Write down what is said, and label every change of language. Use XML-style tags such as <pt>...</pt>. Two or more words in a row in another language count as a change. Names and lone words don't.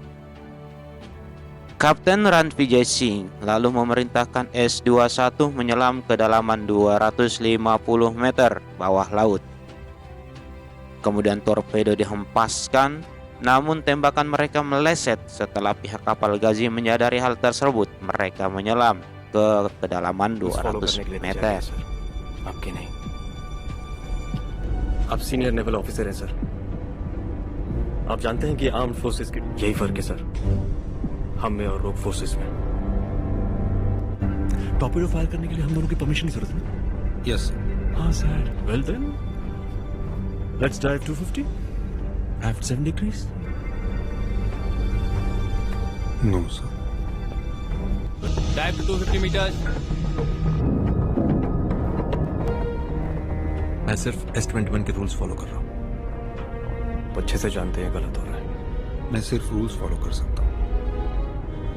<id>Kapten Ran Vijay Singh lalu memerintahkan S-21 menyelam ke dalaman 250 meter bawah laut. Kemudian torpedo dihempaskan, namun tembakan mereka meleset. Setelah pihak kapal Ghazi menyadari hal tersebut, mereka menyelam ke kedalaman 200 meter.</id> <hi>आपके नहीं। आप सीनियर नेवल ऑफिसर हैं सर। आप जानते हैं कि</hi> <en>armed forces</en> <hi>के यही फर्क है सर, हम में और</hi> <en>rogue forces</en> <hi>में।</hi> <en>torpedo fire</en> <hi>करने के लिए हम दोनों की परमिशन की जरूरत है। यस। हाँ सर।</hi> <en>well then let's dive 250 at 7 degrees. no sir. Dive to 250 meters.</en> <hi>मैं सिर्फ S-21 के</hi> <en>rules follow</en> <hi>कर रहा हूँ। अच्छे से जानते हैं गलत हो रहा है। मैं सिर्फ</hi> <en>rules follow</en> <hi>कर सकता हूँ,</hi>